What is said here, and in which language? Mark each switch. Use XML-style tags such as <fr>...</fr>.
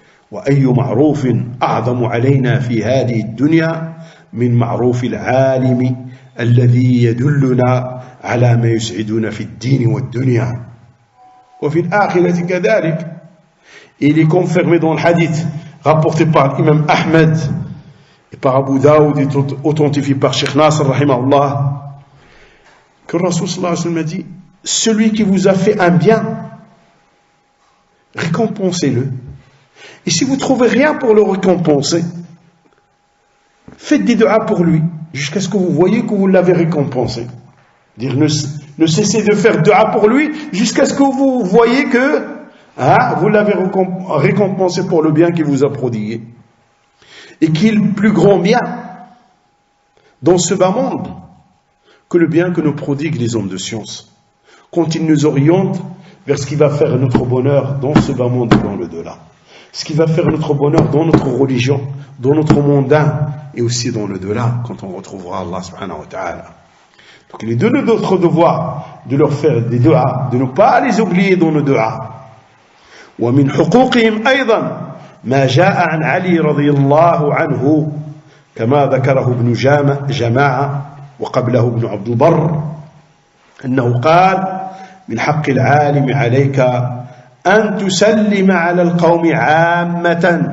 <ar>وأي معروف أعظم علينا في هذه الدنيا من معروف العالم الذي يدلنا على ما يسعدنا في الدين والدنيا وفي الآخرة كذلك.</ar> <fr>Il est confirmé dans le hadith rapporté par l'imam Ahmed et par Abu Daoud et authentifié par Sheikh Nasr rahimahullah que le Rasul sallallahu alayhi wa sallam a dit celui qui vous a fait un bien, récompensez-le, et si vous ne trouvez rien pour le récompenser, faites des du'as pour lui jusqu'à ce que vous voyez que vous l'avez récompensé. Dire ne cessez de faire du'a pour lui jusqu'à ce que vous voyez que vous l'avez récompensé pour le bien qu'il vous a prodigué, et qu'il est plus grand bien dans ce bas monde que le bien que nous prodiguent les hommes de science, quand ils nous orientent vers ce qui va faire notre bonheur dans ce bas monde et dans le delà, ce qui va faire notre bonheur dans notre religion, dans notre mondain et aussi dans le delà quand on retrouvera Allah subhanahu wa ta'ala. Donc il est de notre devoir de leur faire des du'as, de ne pas les oublier dans nos du'as.</fr> <ar>ومن حقوقهم أيضا ما جاء عن علي رضي الله عنه كما ذكره ابن جماعة وقبله ابن عبد البر أنه قال من حق العالم عليك أن تسلم على القوم عامة</ar>